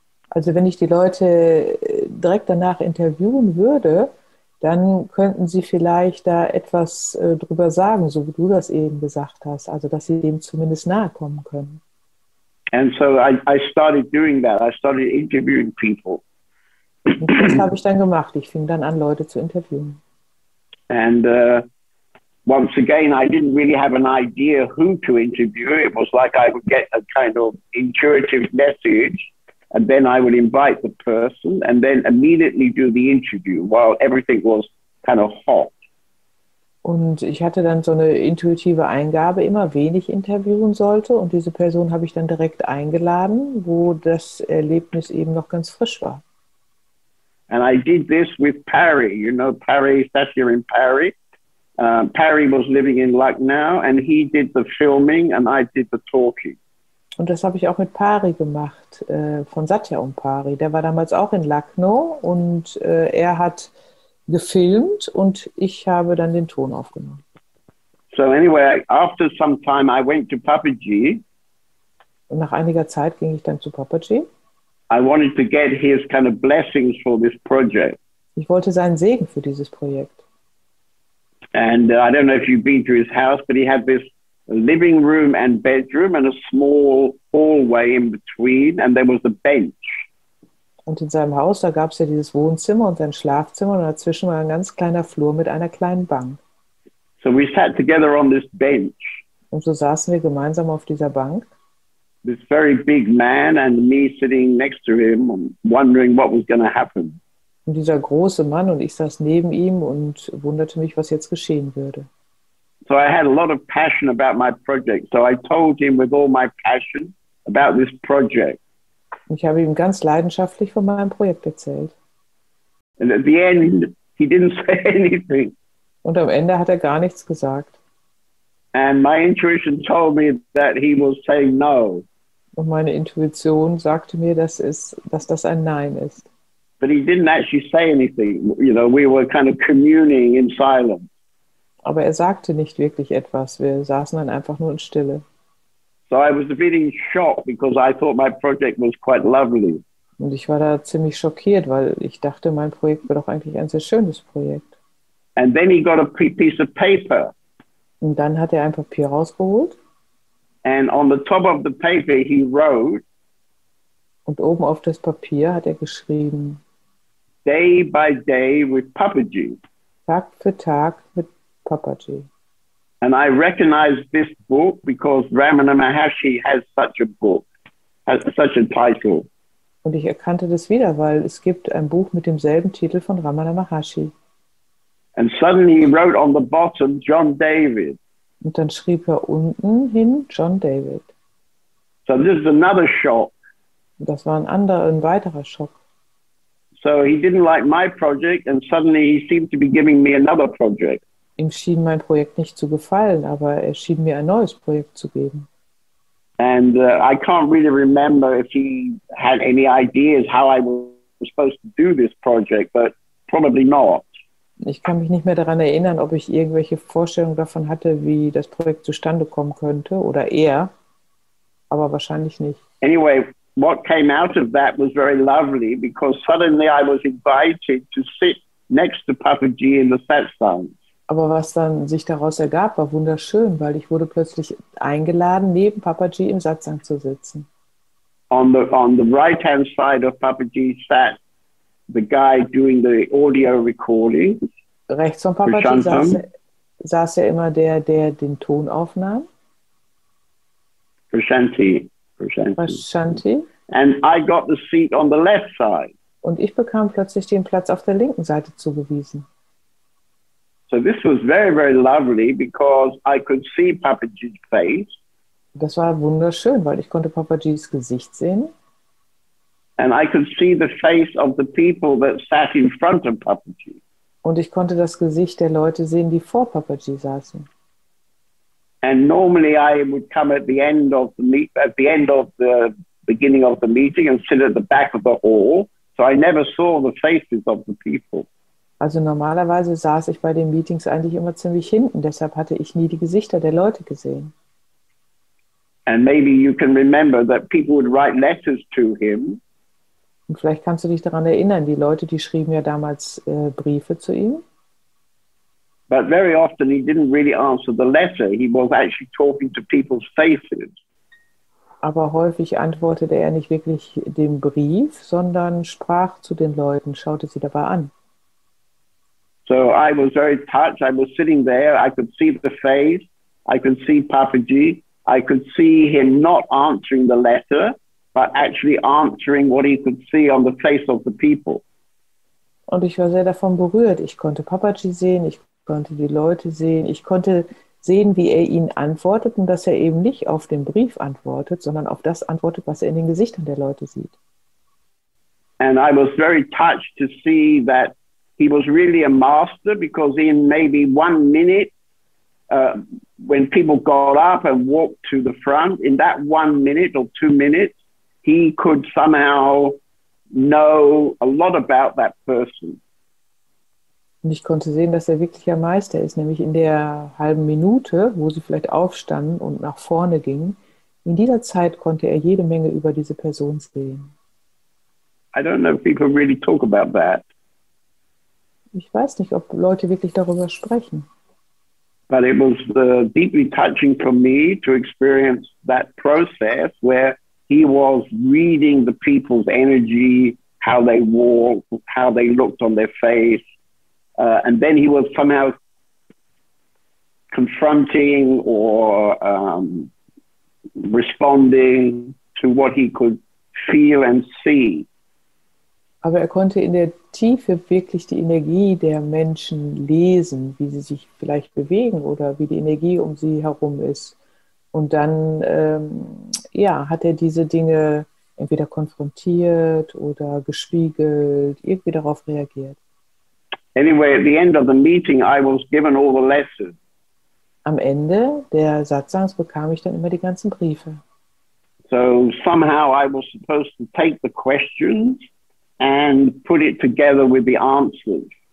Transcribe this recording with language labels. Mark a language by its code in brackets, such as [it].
[de] Also wenn ich die Leute direkt danach interviewen würde, dann könnten sie vielleicht da etwas drüber sagen, so wie du das eben gesagt hast, also dass sie dem zumindest nahe kommen können. [en] And so I started doing that. I started interviewing people. [de] Und das habe ich dann gemacht. Ich fing dann an, Leute zu interviewen. [en] And once again, I didn't really have an idea who to interview. It was like I would get a kind of intuitive message, and then I would invite the person and then immediately do the interview while everything was kind of hot. [de] Und ich hatte dann so eine intuitive Eingabe, immer wen ich interviewen sollte. Und diese Person habe ich dann direkt eingeladen, wo das Erlebnis eben noch ganz frisch war. [en] And I did this with Parry. You know, Parry, Sasha in Parry. Parry was living in Lucknow and he did the filming and I did the talking. [de] Und das habe ich auch mit Pari gemacht, von Satya und Pari. Der war damals auch in Lucknow und er hat gefilmt und ich habe dann den Ton aufgenommen. [en] So anyway, after some time I went to Papaji. [de] Und nach einiger Zeit ging ich dann zu Papaji. [en] I wanted to get his kind of blessings for this project. [de] Ich wollte seinen Segen für dieses Projekt. [en] And I don't know if you've been to his house, but he had this living room and bedroom and a small hallway in between, and there was a bench. [de] Und in seinem Haus, da gab es ja dieses Wohnzimmer und sein Schlafzimmer und dazwischen war ein ganz kleiner Flur mit einer kleinen Bank. [en] So we sat together on this bench. [de] Und so saßen wir gemeinsam auf dieser Bank. [en] This very big man and me sitting next to him, wondering what was going to happen. [de] Und dieser große Mann und ich saß neben ihm und wunderte mich, was jetzt geschehen würde. [en] So I had a lot of passion about my project. So I told him with all my passion about this project. [de] Und ich habe ihm ganz leidenschaftlich von meinem Projekt erzählt. [en] And at the end, he didn't say anything. [de] Und am Ende hat er gar nichts gesagt. [en] And my intuition told me that he was saying no. [de] Und meine Intuition sagte mir, dass das ein Nein ist. [en] But he didn't actually say anything. You know, we were kind of communing in silence. [de] Aber er sagte nicht wirklich etwas. Wir saßen dann einfach nur in Stille. [en] So I was feeling shocked because I thought my project was quite lovely. [de] Und ich war da ziemlich schockiert, weil ich dachte, mein Projekt wäre doch eigentlich ein sehr schönes Projekt. [en] And then he got a piece of paper. [de] Und dann hat er ein Papier rausgeholt. [en] And on the top of the paper he wrote. [de] Und oben auf das Papier hat er geschrieben: [en] Day by day with Papaji. [de] Tag für Tag mit Papaji. [en] And I recognized this book because Ramana Maharshi has such a book, has such a title. [de] Und ich erkannte das wieder, weil es gibt ein Buch mit demselben Titel von Ramana Maharshi. [en] And suddenly he wrote on the bottom John David. [de] Und dann schrieb er unten hin John David. [en] So this is another shock. [de] Und das war ein weiterer Schock. [en] So he didn't like my project and suddenly he seemed to be giving me another project. [de] Ihm schien mein Projekt nicht zu gefallen, aber er schien mir ein neues Projekt zu geben. [en] And I can't really remember if he had any ideas how I was supposed to do this project, but probably not. [de] Ich kann mich nicht mehr daran erinnern, ob ich irgendwelche Vorstellungen davon hatte, wie das Projekt zustande kommen könnte, oder er, aber wahrscheinlich nicht. [en] Anyway, what came out of that was very lovely because suddenly I was invited to sit next to Papaji in the Satsang. [de] Aber was dann sich daraus ergab, war wunderschön, weil ich wurde plötzlich eingeladen, neben Papaji im Satsang zu sitzen. [en] On the right-hand side of Papaji sat the guy doing the audio recording. [de] Rechts von Papaji saß ja immer der den Ton aufnahm. [en] Prashanti. [de] Prashanti. [en] And I got the seat on the left side. [de] Und ich bekam plötzlich den Platz auf der linken Seite zugewiesen. [en] So this was very, very lovely because I could see Papaji's face. [de] Das war wunderschön, weil ich konnte Papajis Gesicht sehen. [en] And I could see the face of the people that sat in front of Papaji. [de] Und ich konnte das Gesicht der Leute sehen, die vor Papaji saßen. [en] And normally I would come at the end of the beginning of the meeting and sit at the back of the hall. So I never saw the faces of the people. [de] Also normalerweise saß ich bei den Meetings eigentlich immer ziemlich hinten, deshalb hatte ich nie die Gesichter der Leute gesehen. [en] And maybe you can remember that people would write letters to him. [de] Und vielleicht kannst du dich daran erinnern, die Leute, die schrieben ja damals Briefe zu ihm. [en] But very often he didn't really answer the letter. He was actually talking to people's faces. [de] Aber häufig antwortete er nicht wirklich dem Brief, sondern sprach zu den Leuten, schaute sie dabei an. [en] So I was very touched. I was sitting there. I could see the face. I could see Papaji. I could see him not answering the letter, but actually answering what he could see on the face of the people. [de] Und ich war sehr davon berührt. Ich konnte Papaji sehen, ich konnte die Leute sehen, ich konnte sehen, wie er ihnen antwortet und dass er eben nicht auf den Brief antwortet, sondern auf das antwortet, was er in den Gesichtern der Leute sieht. [en] And I was very touched to see that he was really a master, because in maybe 1 minute, when people got up and walked to the front, in that 1 minute or 2 minutes, he could somehow know a lot about that person. [de] Und ich konnte sehen, dass er wirklich ein Meister ist, nämlich in der halben Minute, wo sie vielleicht aufstanden und nach vorne gingen. In dieser Zeit konnte er jede Menge über diese Person sehen. [en] I don't know if people really talk about that. [de] Ich weiß nicht, ob Leute wirklich darüber sprechen. [en] But it was deeply touching for me to experience that process where he was reading the people's energy, how they walked, how they looked on their face. And then he was somehow confronting or responding to what he could feel and see. [de] Aber er konnte in der Tiefe wirklich die Energie der Menschen lesen, wie sie sich vielleicht bewegen oder wie die Energie um sie herum ist. Und dann hat er diese Dinge entweder konfrontiert oder gespiegelt, irgendwie darauf reagiert. [en] Anyway, at the end of the meeting, I was given all the lessons. [de] Am Ende der Satsangs bekam ich dann immer die ganzen Briefe. [en] So somehow I was supposed to take the questions and put it together with the answers.